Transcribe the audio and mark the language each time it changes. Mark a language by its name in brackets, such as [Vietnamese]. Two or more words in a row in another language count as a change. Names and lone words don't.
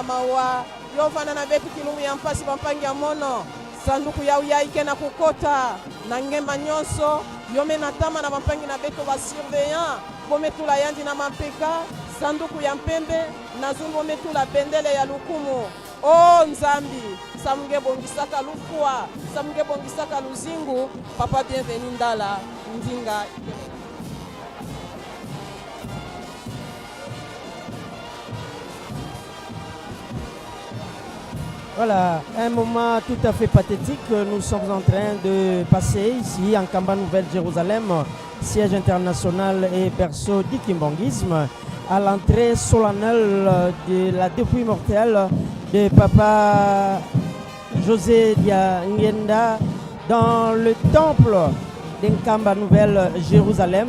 [Kituba (Democratic Republic of Congo)] mawa yovana na beto kilumbu ya mpasi bampangi ya mono sanduku yau yaikena kukota na ngema nyonso yome na tama na bampangi na beto ba surveillant bometula yandi na mampeka sanduku ya mpembe na zumbo metula bendele ya lukumu o nzambi samunge bongisaka lufua samunge bongisaka luzingu papa bienvenu ndala ndinga. [French] Voilà, un moment tout à fait pathétique. Nous sommes en train de passer ici en Nkamba Nouvelle-Jérusalem, siège international et berceau du kimbanguisme, à l'entrée solennelle de la dépouille mortelle de papa José Dianguenda dans le temple d'Nkamba Nouvelle-Jérusalem.